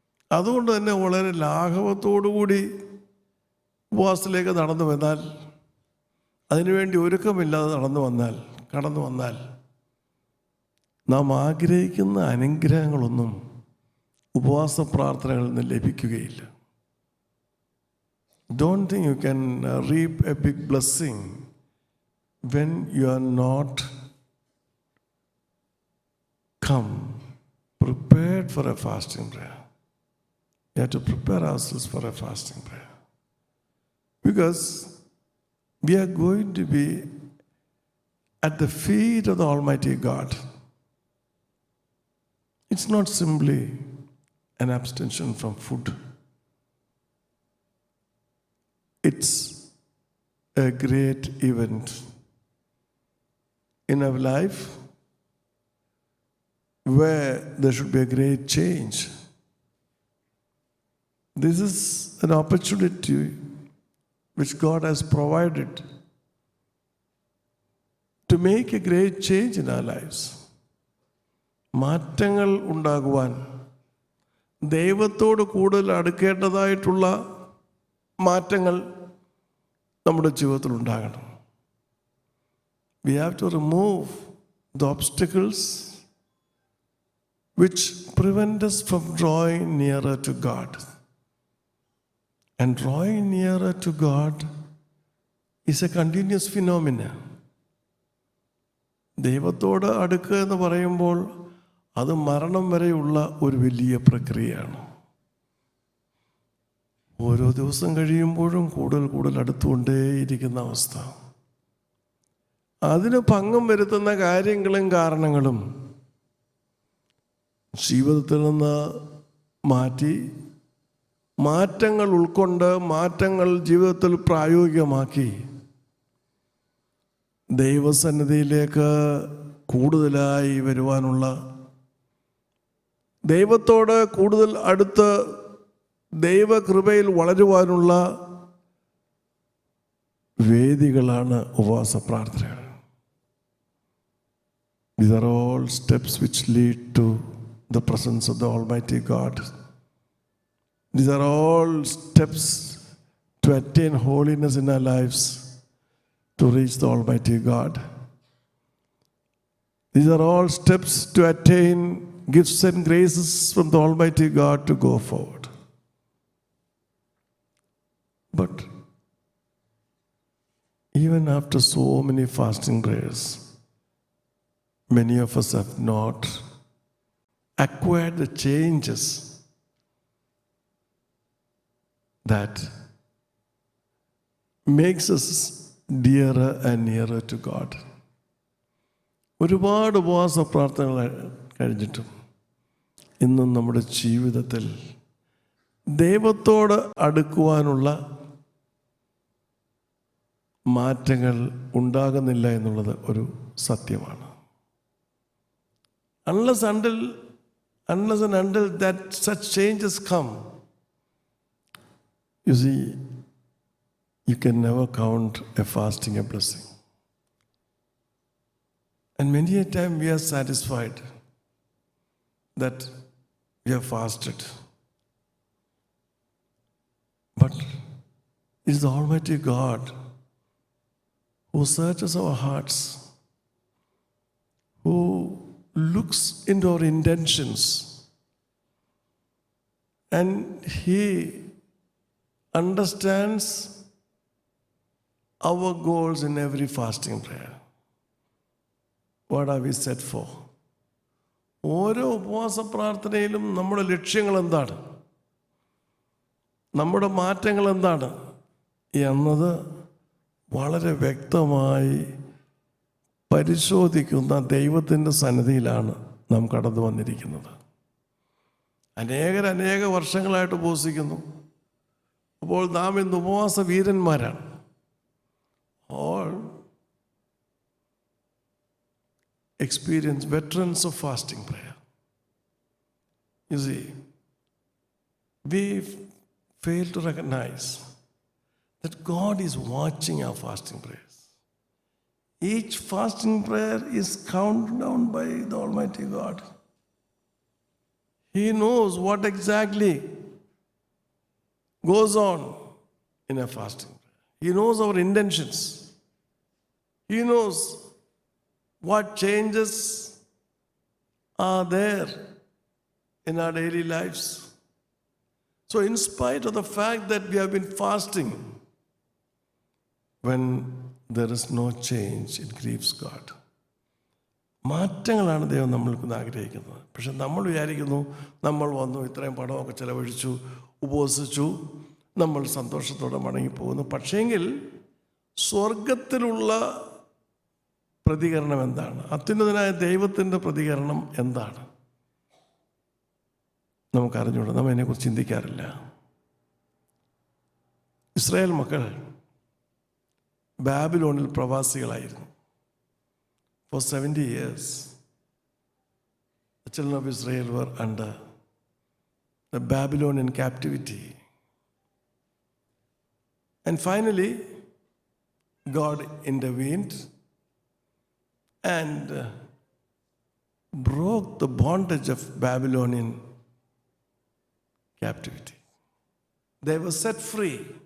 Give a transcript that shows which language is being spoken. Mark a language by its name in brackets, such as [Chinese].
[Malayalam] അതുകൊണ്ട് തന്നെ വളരെ ലാഘവത്തോടുകൂടി ഉപവാസത്തിലേക്ക് നടന്നു വന്നാൽ, അതിനുവേണ്ടി ഒരുക്കമില്ലാതെ കടന്നു വന്നാൽ നാം ആഗ്രഹിക്കുന്ന അനുഗ്രഹങ്ങളൊന്നും ഉപവാസ പ്രാർത്ഥനകളിൽ നിന്ന് ലഭിക്കുകയില്ല. [English] Don't think you can reap a big blessing when you are not come prepared for a fasting prayer. We have to prepare ourselves for a fasting prayer, because we are going to be at the feet of the Almighty God. It's not simply an abstention from food. It's a great event in our life where there should be a great change. This is an opportunity which God has provided to make a great change in our lives. [Malayalam] മാറ്റങ്ങൾ ഉണ്ടാകുവാൻ, ദൈവത്തോട് കൂടുതൽ അടുക്കേണ്ടതായിട്ടുള്ള മാറ്റങ്ങൾ നമ്മുടെ ജീവിതത്തിൽ ഉണ്ടാകണം. [English] We have to remove the obstacles which prevent us from drawing nearer to God. And drawing nearer to God is a continuous phenomenon. [Malayalam] ദൈവത്തോട് അടുക്കുക എന്ന് പറയുമ്പോൾ അത് മരണം വരെയുള്ള ഒരു വലിയ പ്രക്രിയയാണ്. ഓരോ ദിവസം കഴിയുമ്പോഴും കൂടുതൽ അടുത്തുകൊണ്ടേയിരിക്കുന്ന അവസ്ഥ. അതിന് ഭംഗം വരുത്തുന്ന കാര്യങ്ങളും കാരണങ്ങളും ജീവിതത്തിൽ നിന്ന് മാറ്റി, മാറ്റങ്ങൾ ഉൾക്കൊണ്ട്, മാറ്റങ്ങൾ ജീവിതത്തിൽ പ്രായോഗികമാക്കി ദൈവസന്നിധിയിലേക്ക് കൂടുതലായി വരുവാനുള്ള, ദൈവത്തോട് കൂടുതൽ അടുത്ത് ദൈവകൃപയിൽ വളരുവാനുള്ള വേദികളാണ് ഉപവാസ പ്രാർത്ഥനകൾ. [English] These are all steps which lead to the presence of the Almighty God. These are all steps to attain holiness in our lives, to reach the Almighty God. These are all steps to attain gifts and graces from the Almighty God to go forward. But even after so many fasting prayers, many of us have not acquired the changes that makes us dearer and nearer to God. [Malayalam] ഒരുപാട് ഉപവാസ പ്രാർത്ഥനകൾ കഴിഞ്ഞിട്ടും ഇന്നും നമ്മുടെ ജീവിതത്തിൽ ദൈവത്തോട് അടുക്കുവാനുള്ള മാറ്റങ്ങൾ ഉണ്ടാകുന്നില്ല എന്നുള്ളത് ഒരു സത്യമാണ്. [English] Unless and until that such changes come, you see, you can never count a fasting a blessing. And many a time we are satisfied that we have fasted. But it is the Almighty God who searches our hearts, who looks into our intentions, and He understands our goals in every fasting prayer. What are we set for? [Malayalam] ഓരോ ഉപവാസ പ്രാർത്ഥനയിലും നമ്മുടെ ലക്ഷ്യങ്ങൾ എന്താണ്, നമ്മുടെ മാറ്റങ്ങൾ എന്താണ് എന്നത് വളരെ വ്യക്തമായി പരിശോധിക്കുന്ന ദൈവത്തിൻ്റെ സന്നിധിയിലാണ് നാം കടന്നു വന്നിരിക്കുന്നത്. അനേക വർഷങ്ങളായിട്ട് ഉപവസിക്കുന്നു. അപ്പോൾ നാം ഇന്ന് ഉപവാസ വീരന്മാരാണ്. [English] All experience veterans of fasting prayer. You see, we fail to recognize that God is watching our fasting prayers. Each fasting prayer is counted down by the Almighty God. He knows what exactly goes on in a fasting prayer. He knows our intentions. He knows what changes are there in our daily lives. So in spite of the fact that we have been fasting, when there is no change, it grieves God. [Malayalam] മാറ്റങ്ങളാണ് ദൈവം നമ്മൾക്ക് ആഗ്രഹിക്കുന്നത്. പക്ഷെ നമ്മൾ വിചാരിക്കുന്നു, നമ്മൾ വന്നു, ഇത്രയും പണമൊക്കെ ചിലവഴിച്ചു, ഉപവസിച്ചു, നമ്മൾ സന്തോഷത്തോടെ മടങ്ങിപ്പോകുന്നു. പക്ഷേങ്കിൽ സ്വർഗത്തിലുള്ള പ്രതികരണം എന്താണ്? അത്യുന്നതനായ ദൈവത്തിൻ്റെ പ്രതികരണം എന്താണ്? നമുക്കറിഞ്ഞൂടാ. നമ്മൾ അതിനെക്കുറിച്ച് ചിന്തിക്കാറില്ല. ഇസ്രായേൽ മക്കൾ ബാബിലോണിൽ പ്രവാസികളായിരുന്നു. [English] For 70 years, the children of Israel were under the Babylonian captivity. And finally, God intervened and broke the bondage of Babylonian captivity. They were set free.